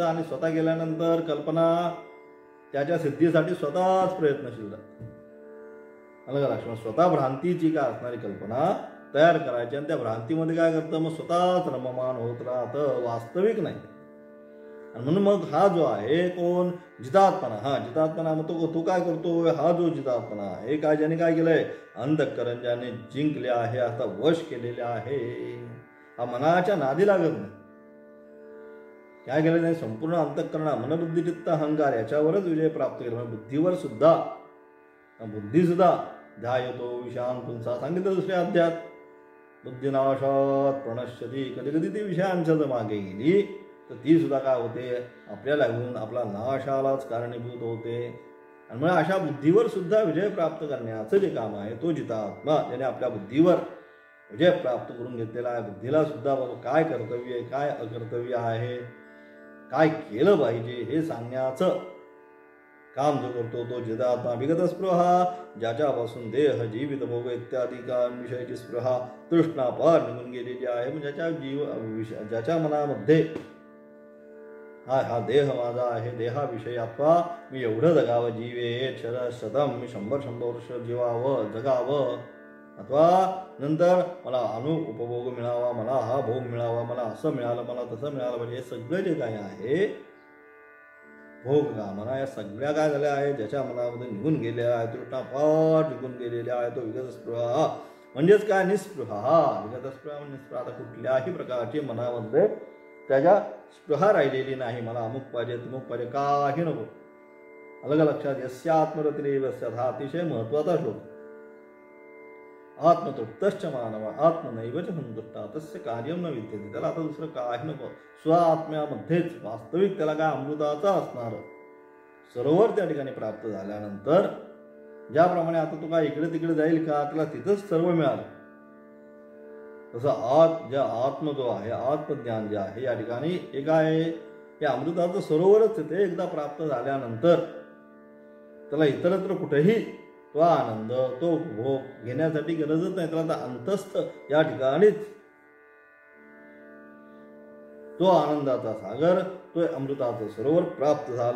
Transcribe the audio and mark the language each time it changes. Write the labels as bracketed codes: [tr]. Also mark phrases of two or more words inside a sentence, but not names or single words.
[mr] आणि स्वतः केल्यानंतर कल्पना त्याच्या सिद्धीसाठी स्वतःच प्रयत्नशील राहतं अलग लक्षण स्वतः भ्रांतीची काय असणारी कल्पना तयार करायची आणि त्या भ्रांतीमध्ये काय करतं मग स्वतःच रममान होत राहतं वास्तविक नाही आणि म्हणून मग हा जो आहे कोण जितात्मना मग तो काय करतो हा जो जितात्मना आहे काय ज्याने काय केलंय अंतःकरण ज्याने जिंकले आहे आता वश केलेले आहे हा मनाच्या नादी लागत नाही काय केलं नाही संपूर्ण अंतःकरणा मनबुद्धी चित्त अहंकार याच्यावरच विजय प्राप्त केला बुद्धी सुद्धा [sa] ध्यायतो विषयान पुंसा [mr] सांगितलं दुसऱ्या अध्यात [sa] बुद्धिनाशात प्रणश्यती [mr] कधी कधी ती विषयांच्या जर मागे गेली तर ती सुद्धा काय होते आपल्याला घेऊन आपला नाशालाच कारणीभूत होते आणि मग अशा बुद्धीवर सुद्धा विजय प्राप्त करण्याचं जे काम आहे तो जितात्मा ज्याने आपल्या बुद्धीवर विजय प्राप्त करून घेतलेला आहे बुद्धीला सुद्धा बाबा काय कर्तव्य आहे काय अकर्तव्य आहे काय केलं पाहिजे हे सांगण्याचं काम जो करतो तो जितात्मा [sa] विगत स्पृहा [mr] ज्याच्यापासून देह जीवित भोग इत्यादी विषयाची स्पृहा तृष्णा पार निघून गेलेली आहे म्हणजे ज्याच्या मनामध्ये हा देह माझा आहे देहाविषयी अथवा मी एवढं जगावं [sa] जीवे शतम [mr] मी 100 वर्ष जीवावं जगावं अथवा नंतर मला उपभोग मिळावा मला हा भोग मिळावा मला असं मिळालं मला तसं मिळालं पाहिजे हे सगळं जे काय आहे भोग कामना या सगळ्या काय झाल्या आहे ज्याच्या मनामध्ये निघून गेलेल्या आहे तृष्णापाठ निघून गेलेल्या आहे तो [sa] विगत स्पृहा [mr] म्हणजेच काय निस्पृहा विगत स्पृहा निस्पृहा आता कुठल्याही प्रकारची मनामध्ये त्याच्या स्पृहा राहिलेली नाही मला अमुक पाहिजे तुमुक पाहिजे काही नको अलग लक्षात [sa] यस्य आत्मरतिरेवस्य [mr] हा अतिशय महत्वाचा श्लोक [sa] आत्मतृप्तश्च मानव आत्मनैव च संतुष्टा तस्य कार्यं न विद्यते [mr] त्याला आता दुसरं काही नको स्व आत्म्यामध्येच वास्तविक त्याला काय अमृताचा असणार सरोवर त्या ठिकाणी प्राप्त झाल्यानंतर ज्याप्रमाणे आता तो काय इकडे तिकडे जाईल का त्याला तिथंच सर्व मिळालं तसं आत्म जो आहे आत्मज्ञान जे आहे या ठिकाणी एक आहे हे अमृताचं सरोवरच ते एकदा प्राप्त झाल्यानंतर त्याला इतरत्र कुठेही तो आनंद तो उपभोग घेण्यासाठी गरजच नाही त्याला अंतस्थ या ठिकाणीच तो आनंदाचा सागर, तो अमृताचं सरोवर प्राप्त झालं.